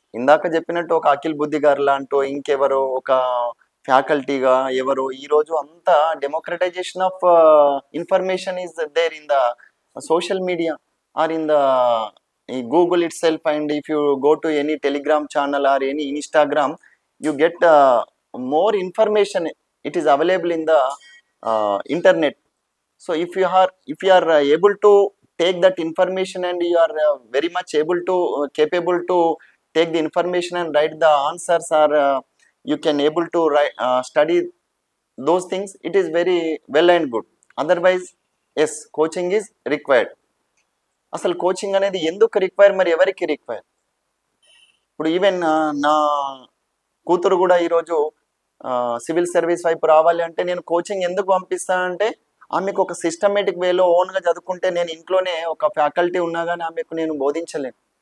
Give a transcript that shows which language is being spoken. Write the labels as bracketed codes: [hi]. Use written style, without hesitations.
[te] ఇందాక చెప్పినట్టు ఒక అఖిల్ బుద్ధి గారు లాంటో, ఇంకెవరో ఒక ఫ్యాకల్టీగా ఎవరో, ఈరోజు అంతా [en] Democratisation of information is there in the social media or in the Google itself, and if you go to any Telegram channel or any Instagram, you get more information. It is available in the internet. So if you are able to take that information and you are very much able to capable to take the information and write the answers, or you can able to write, study those things, it is very well and good. Otherwise, yes, coaching is required. [te] అసలు coaching అనేది ఎందుకు require, మరి ఎవరికి require? ఇప్పుడు even నా కూతురు కూడా ఈరోజు సివిల్ సర్వీస్ వైపు రావాలి అంటే నేను కోచింగ్ ఎందుకు పంపిస్తానంటే, ఆమెకు ఒక సిస్టమేటిక్ వేలో ఓన్గా చదువుకుంటే, నేను ఇంట్లోనే ఒక ఫ్యాకల్టీ ఉన్నా కానీ ఆమెకు నేను బోధించలేను.